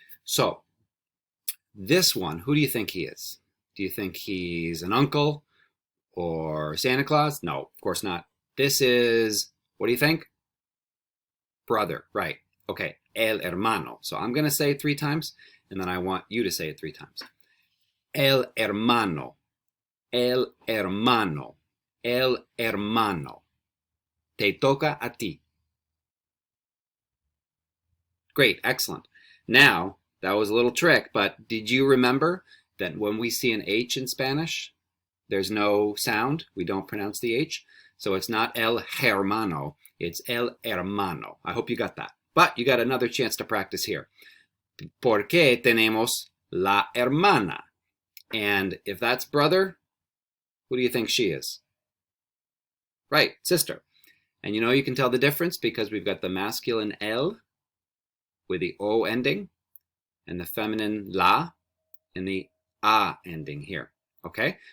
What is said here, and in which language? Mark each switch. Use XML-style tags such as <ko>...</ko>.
<en>So, this one, who do you think he is? Do you think he's an uncle or Santa Claus? No, of course not. This is, what do you think? Brother, right. Okay, el hermano. So I'm going to say it 3 times, and then I want you to say it 3 times.</en> <es>El hermano, el hermano, el hermano. Te toca a ti.</es> <en>Great, excellent. Now, that was a little trick, but did you remember that when we see an H in Spanish, there's no sound? We don't pronounce the H. So it's not el hermano, it's el hermano. I hope you got that. But you got another chance to practice here.</en> <es>Porque tenemos la hermana.</es> <en>And if that's brother, who do you think she is? Right, sister. And you know you can tell the difference because we've got the masculine el with the O ending and the feminine la and the a ending here. Okay?</en>